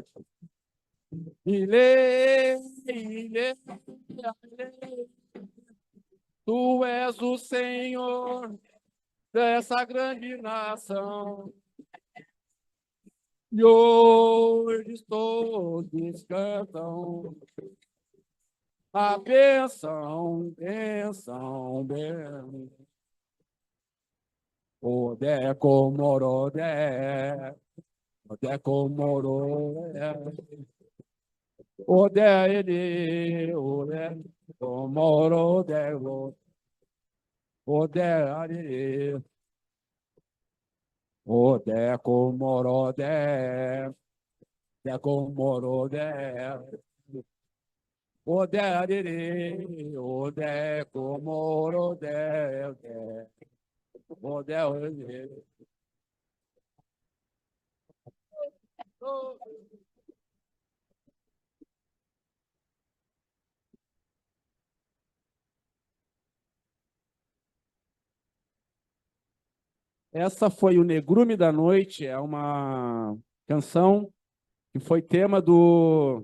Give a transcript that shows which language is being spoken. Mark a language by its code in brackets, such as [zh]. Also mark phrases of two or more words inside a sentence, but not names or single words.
[pt] Ilê, ilê, ilê, tu és o Senhor dessa grande nação. E hoje todos cantam a bênção, bênção, bênção. [yo] Odé comorodé, odé comorodé, odé ele, odé comorodé, odé ele, odé comorodé, odé comorodé, odé ele, odé comorodé, odé ele. [pt] Essa foi o Negrume da Noite, é uma canção que foi tema do...